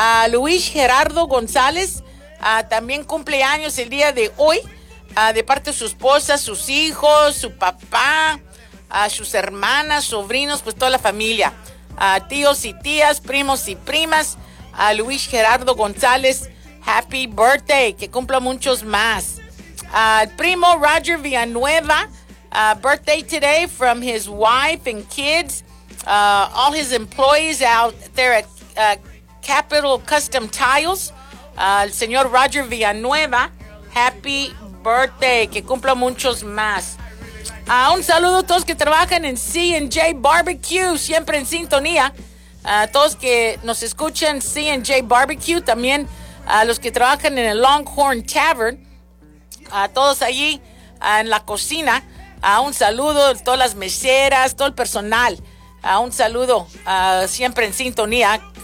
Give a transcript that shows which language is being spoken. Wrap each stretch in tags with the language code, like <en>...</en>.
<es>Luis Gerardo González, también cumpleaños el día de hoy. De parte de su esposa, sus hijos, su papá, sus hermanas, sobrinos, pues toda la familia. Tíos y tías, primos y primas. Luis Gerardo González,</es> <en>happy birthday,</en> <es>que cumpla muchos más. Al primo</es> <en>Roger Villanueva, birthday today from his wife and kids, all his employees out there at Capital Custom Tiles.</en> <es>Al señor Roger Villanueva,</es> <en>happy birthday,</en> <es>que cumpla muchos más. Un saludo a todos que trabajan en C&J Barbecue, siempre en sintonía. Todos que nos escuchan C&J Barbecue, también a los que trabajan en el Longhorn Tavern, a todos allí en la cocina, un saludo a todas las meseras, todo el personal, un saludo siempre en sintonía.</es>